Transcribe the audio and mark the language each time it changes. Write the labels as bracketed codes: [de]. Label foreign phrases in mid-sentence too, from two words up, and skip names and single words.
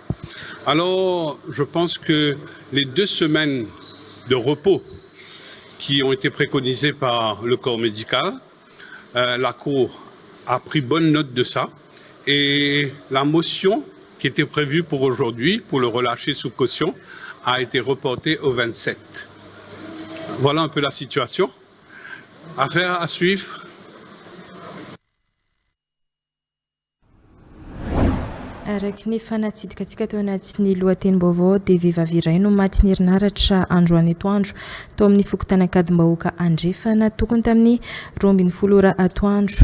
[fr] Alors, je pense que les 2 semaines de repos qui ont été préconisées par le corps médical, la Cour a pris bonne note de ça et la motion qui était prévue pour aujourd'hui, pour le relâcher sous caution, a été reportée au 27. Voilà un peu la situation. Affaire à suivre. [mg] Araky ny fanatsidikatsika tao anatin'ny lohatenim-baovao dia vehivavy iray no maty ny herinaratra androany atoandro tao amin'ny fokotany Akadimbahoaka andrefana tokony tamin'ny 12 atoandro.